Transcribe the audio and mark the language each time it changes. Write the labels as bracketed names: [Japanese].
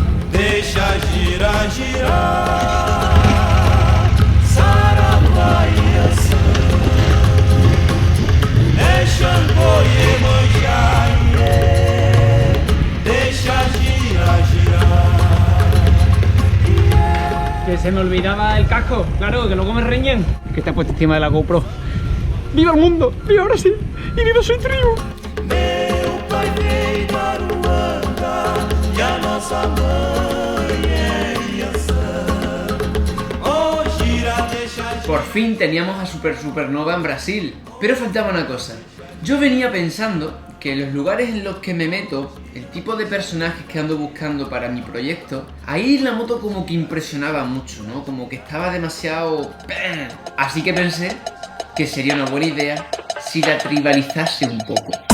[Portuguese] Deixa girar, girar. Saravaiya Deixa Iemanjá, deixa girar, girar. Que [Spanish] Se me olvidaba el casco, claro, que luego me reñen. Que está puesto encima de la GoPro. ¡Viva el mundo! ¡Viva Brasil! ¡Y viva su tribu! [Portuguese] Meu pai veio da Ruanda e a nossa mãe é Iaçã. Oh, gira, deixa, [Spanish] Por fin teníamos a Supernova en Brasil, pero faltaba una cosa. Yo venía pensando que los lugares en los que me meto, el tipo de personajes que ando buscando para mi proyecto, ahí la moto como que impresionaba mucho, ¿no? Como que estaba demasiado... Así que pensé que sería una buena idea si la tribalizase un poco.